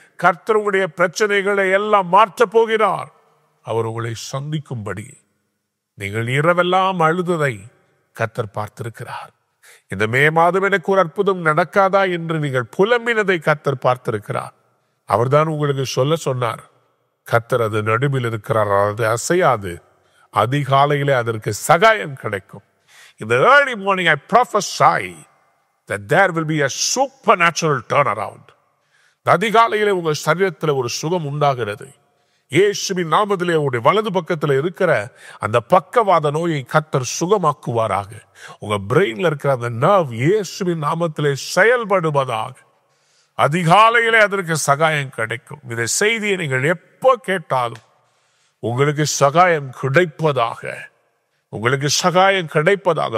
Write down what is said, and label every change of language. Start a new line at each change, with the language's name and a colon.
Tamil: கர்த்தர் உங்களுடைய பிரச்சனைகளை எல்லாம் மாற்றப் போகிறார். அவர் உங்களை சந்திக்கும்படி நீங்கள் இரவெல்லாம் அழுததை கர்த்தர் பார்த்திருக்கிறார். இந்த மே மாதம் எனக்கு ஒரு அற்புதம் நடக்காதா என்று நீங்கள் புலம்பினதை கர்த்தர் பார்த்திருக்கிறார். அவர்தான் உங்களுக்கு சொல்ல சொன்னார். கர்த்தர் அது நடுவில் இருக்கிறார், அது அசையாது. அதிகாலையிலே அதற்கு சகாயம் கிடைக்கும்.
English: In the early morning I prophesy that there will be a supernatural turnaround.
Tamil: அதிகாலையிலே உங்கள் சரீரத்தில் ஒரு சுகம் உண்டாகிறது. இயேசுவின் நாமத்திலே உங்களுடைய வலது பக்கத்தில் இருக்கிற அந்த பக்கவாத நோயை கர்த்தர் சுகமாக்குவாராக. உங்க பிரெயின்ல இருக்கிற அந்த நர்வ் இயேசுவின் நாமத்திலே செயல்படுவதாக. அதிகாலையிலே அதற்கு சகாயம் கிடைக்கும். இந்த செய்தியை நீங்கள் எப்போ கேட்டாலும் உங்களுக்கு சகாயம் கிடைப்பதாக, உங்களுக்கு சகாயம் கிடைப்பதாக.